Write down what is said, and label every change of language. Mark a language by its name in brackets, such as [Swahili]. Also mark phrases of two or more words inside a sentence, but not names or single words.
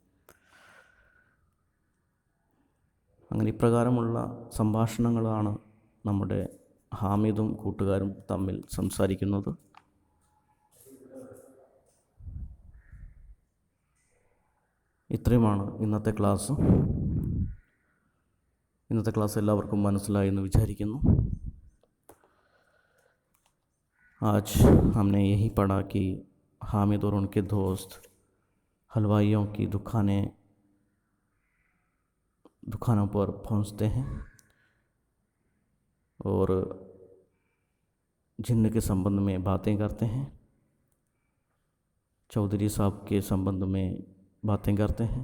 [Malayalam] അങ്ങനെ ഇപ്രകാരമുള്ള സംഭാഷണങ്ങളാണ് നമ്മുടെ ഹാമിദും കൂട്ടുകാരും തമ്മിൽ സംസാരിക്കുന്നത്. ഇത്രയുമാണ് ഇന്നത്തെ ക്ലാസ്. ഇന്നത്തെ ക്ലാസ് എല്ലാവർക്കും മനസ്സിലായി എന്ന് വിചാരിക്കുന്നു. [Hindi] आज हमने यही पढ़ा कि हामिद और उनके दोस्त हलवाइयों की दुकानों पर पहुंचते हैं और जिन्न के संबंध में बातें करते हैं, चौधरी साहब के संबंध में बातें करते हैं.